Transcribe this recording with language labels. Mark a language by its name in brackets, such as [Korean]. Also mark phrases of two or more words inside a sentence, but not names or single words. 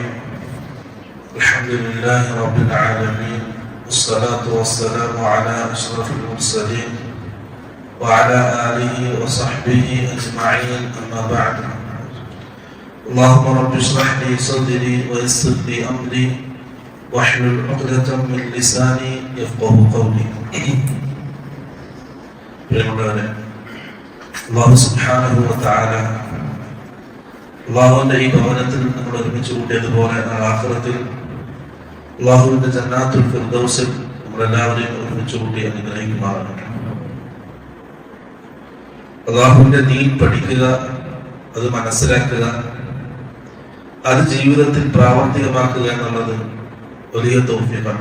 [Arabic] الحمد لله رب العالمين، والصلاة والسلام على أشرف المرسلين وعلى آله وصحبه أجمعين، أما بعد. اللهم رب اشرح لي صدري ويسر لي أمري واحلل عقدة من لساني يفقه قولي. الله سبحانه وتعالى [Malayalam] അള്ളാഹുവിന്റെ ഈ ഭവനത്തിൽ നമ്മൾ ഒരുമിച്ച് കൂട്ടിയതുപോലെ ആഖിറത്തിൽ അള്ളാഹുവിന്റെ [Arabic] جنات الفردوس [Malayalam] നമ്മളെല്ലാവരെയും ഒരുമിച്ച് കൂട്ടി അനുഗ്രഹിക്കുമാറാകട്ടെ. അള്ളാഹുവിന്റെ ദീൻ പഠിക്കുക, അത് മനസ്സിലാക്കുക, അത് ജീവിതത്തിൽ പ്രാവർത്തികമാക്കുക എന്നുള്ളത് വലിയ തൗഫീഖാണ്.